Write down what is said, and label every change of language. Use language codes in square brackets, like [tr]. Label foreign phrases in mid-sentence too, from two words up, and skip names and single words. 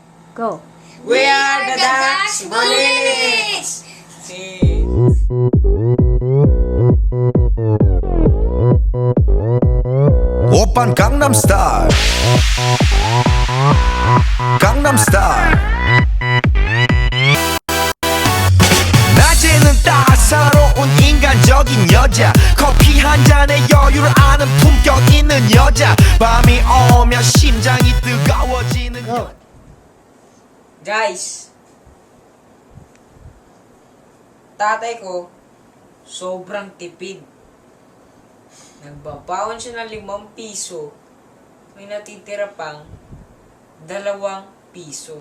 [en] Go. We are the Dax Bullets! [ko] 오빤 강남스타일 강남스타일 낮에는 따사로운 인간적인 여자 커피 한 잔에 여유를 아는 품격 있는 여자 밤이 오면 심장이 뜨거워지는 [en] Go. [tl] Guys, tatay ko, sobrang tipid. Nagbabaon siya ng 5 piso, may natitira pang 2 piso.